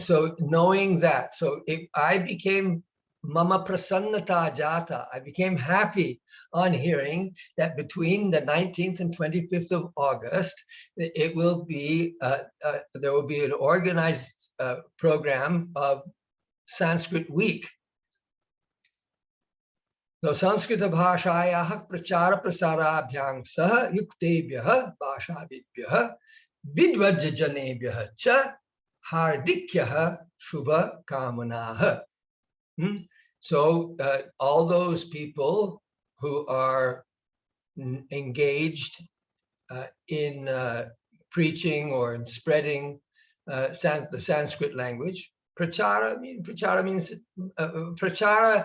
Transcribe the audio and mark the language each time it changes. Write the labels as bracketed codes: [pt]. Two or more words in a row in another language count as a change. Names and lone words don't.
[en] So knowing that, so if I became [sa] मम प्रसन्नता जाता, [en] I became happy on hearing that between the 19th and 25th of August, it will be, there will be an organized program of Sanskrit Week. [sa] So संस्कृत भाषायाः प्रचार प्रसाराभ्यां सह युक्तेभ्यः भाषाविद्भ्यः विद्वज्जनेभ्यः च हार्दिक्यः शुभ कामनाः. [en] So all those people who are engaged in preaching or in spreading the Sanskrit language, prachara means prachara.